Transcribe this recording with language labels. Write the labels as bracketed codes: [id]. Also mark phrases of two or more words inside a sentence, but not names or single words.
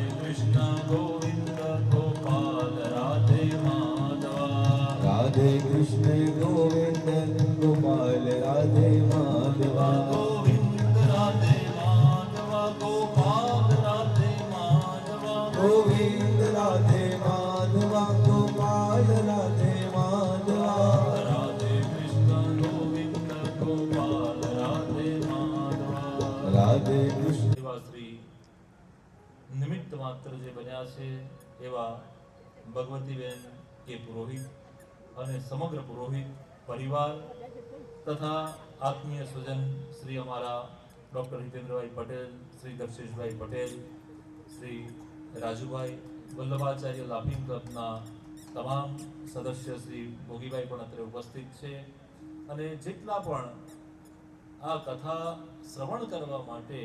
[gu] कृष्ण गोविंद गोपाल राधे माधवा राधे कृष्ण गोविंद गोपाल राधे माधवा गोविंद राधे माधवा गोपाल राधे माधवा गोविंद राधे माधवा गोपाल राधे माधवा राधे कृष्ण गोविंद गोपाल राधे माधवा राधे कृष्ण। શ્રી નિમિત્ત માત્ર જે બન્યા છે એવા ભગવતીબેન કે પુરોહિત અને સમગ્ર પુરોહિત પરિવાર તથા આત્મીય સ્વજન શ્રી અમારા ડૉક્ટર હિતેન્દ્રભાઈ પટેલ, શ્રી દક્ષેશભાઈ પટેલ, શ્રી રાજુભાઈ, વલ્લભાચાર્ય લાફિંગ ક્લબના તમામ સદસ્ય શ્રી ભોગીભાઈ પણ અત્રે ઉપસ્થિત છે અને જેટલા પણ આ કથા શ્રવણ કરવા માટે